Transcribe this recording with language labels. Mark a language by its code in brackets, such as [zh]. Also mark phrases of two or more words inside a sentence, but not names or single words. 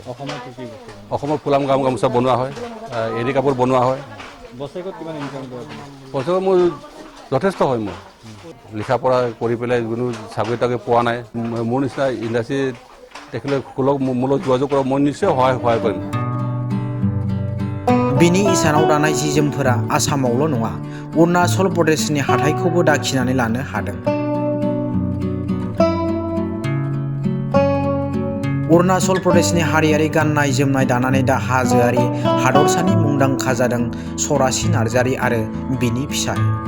[as] অসমৰ ফুলাম গামোচা বনোৱা হয়, এৰী কাপোৰ বনোৱা হয়। বছৰেকত কিমান ইনকাম কৰে আপুনি? বছৰত মোৰ যথেষ্ট হয়। মোৰ লিখা পঢ়া কৰি পেলাই কোনো চাকৰি তাকৰি পোৱা নাই। মোৰ নিচিনা ইণ্ডাষ্ট্ৰী দেখিলে মোৰ লগত যোগাযোগ কৰক, মই নিশ্চয় সহায় কৰিম। [brx] बिनि इसानाव दानाय जि-जोमफोरा आसामावल' नङा, अरुणाचल प्रदेशनि हाथाइखौबो दाखिनानै लानो हादों। अरुणाचल प्रदेशनि हारियारि गाननाय जोमनाय दानानै दा हाजोआरि हादरसानि मुंदांखा जादों सरासि नार्जारि आरो बिनि फिसाय।